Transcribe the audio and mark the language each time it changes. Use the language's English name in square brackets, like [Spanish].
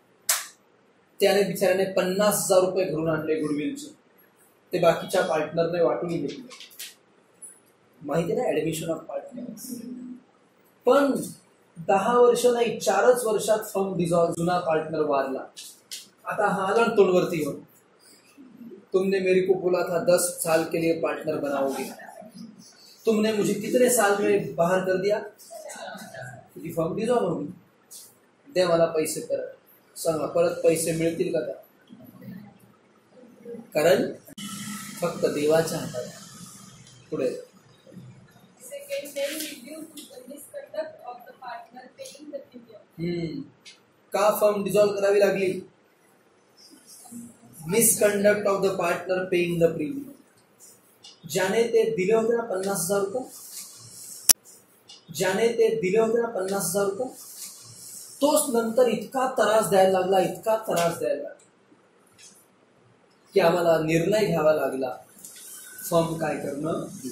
[Marathi] त्याने बिचाऱ्याने 50,000 रुपये घरून आणले गुडविलचे. ते बाकीच्या पार्टनरने वाटून घेतले. माहिती ना, ऍडमिशन ऑफ पार्टनर. पण 10 वर्ष नाही, 4च वर्षात फर्म डिसॉल्व. जुना पार्टनर वारला. आता हा आला तोंडवरती घेऊन, [Hindi] तुमने मेरे को बोला था 10 साल के लिए पार्टनर बनाओगे, तुमने मुझे कितने साल में बाहर कर दिया, [Marathi] तुझी [Hindi] फर्म डिसॉल्व होगी. [Marathi] दे मला पैसे परत. सांगा, परत पैसे मिळतील का? कारण फक्त देवाच्या हातात. पुढे [English] then be due to the misconduct of the partner paying the premium. [Marathi] का फर्म डिसॉल्व करावी लागली? [English] Misconduct of the partner paying the premium. [Marathi] ज्याने ते दिले होते ना 50,000 रुपये, ज्याने ते दिले होते ना 50,000 रुपये, तोच नंतर इतका त्रास द्यायला लागला, इतका त्रास द्यायला लागला की आम्हाला निर्णय घ्यावा लागला फर्म काय करणं.